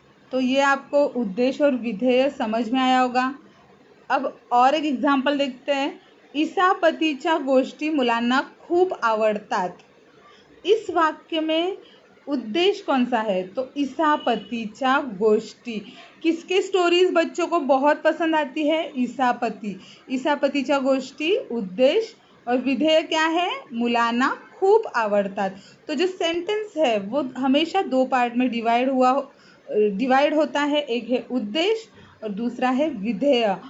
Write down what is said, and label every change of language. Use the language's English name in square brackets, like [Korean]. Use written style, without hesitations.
[Hindi] तो ये आपको उद्देश्य और विधेय समझ में आया होगा। अब और एक एग्जाम्पल देखते हैं। [Marathi] इसापतीच्या गोष्टी मुलांना खूप आवडतात। [Hindi] इस वाक्य में उद्देश्य कौन सा है? तो [Marathi] इसापतीच्या गोष्टी, [Hindi] किसके स्टोरीज बच्चों को बहुत पसंद आती है? [Marathi] इसापतीच्या गोष्टी [Hindi] उद्देश्य, और विधेय क्या है? [Marathi] मुलांना खूप आवडतात। [Hindi] तो जो सेंटेंस है वो हमेशा दो पार्ट में डिवाइड होता है, एक है उद्देश्य और दूसरा है विधेय।